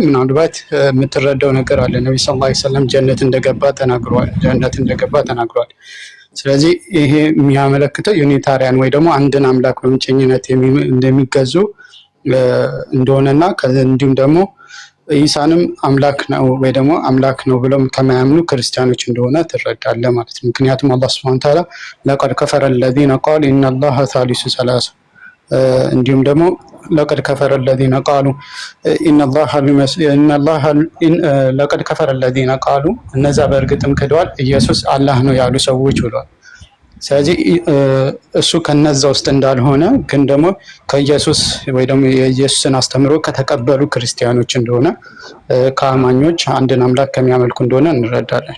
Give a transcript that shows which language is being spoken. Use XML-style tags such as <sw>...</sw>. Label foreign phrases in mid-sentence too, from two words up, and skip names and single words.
<am>ምናልባት የምትረዳው ነገር አለ ነብዩ</am> <ar>صلى الله عليه وسلم</ar> <am>ጀነት እንደገባ ተናግሯል ስለዚህ ይሄ የሚያመለክተው ዩኒታሪያን ወይ ደግሞ አንድን አምላክ በብቸኝነት እንደሚገዙ እንደሆነና እንዲሁም ደግሞ ኢሳንም አምላክ ነው ወይ ደግሞ አምላክ ነው ብለው ከማያምኑ ክርስቲያኖች እንደሆነ ትረዳለህ ማለት ነው ምክንያቱም አላህ</am> <ar>سبحانه وتعالى لقد كفر الذين قالوا ان الله ثالث ثلاثه</ar> <am>እንዲሁም ደግሞ</am> <ar>لقد كفر الذين قالوا لقد كفر الذين قالوا</ar> <am>እነዛ በእርግጥም ክደዋል ኢየሱስ አላህ ነው ያሉ ሰዎች ብለዋል ስለዚህ እሱ ከነዛ ውስጥ እንዳልሆነ ግን ደግሞ ከኢየሱስ ወይ ደግሞ የኢየሱስን አስተምሮ ከተቀበሉ ክርስቲያኖች እንደሆነ ከአማኞች አንድን አምላክ ከሚያመልኩ እንደሆነ እንረዳለን</am>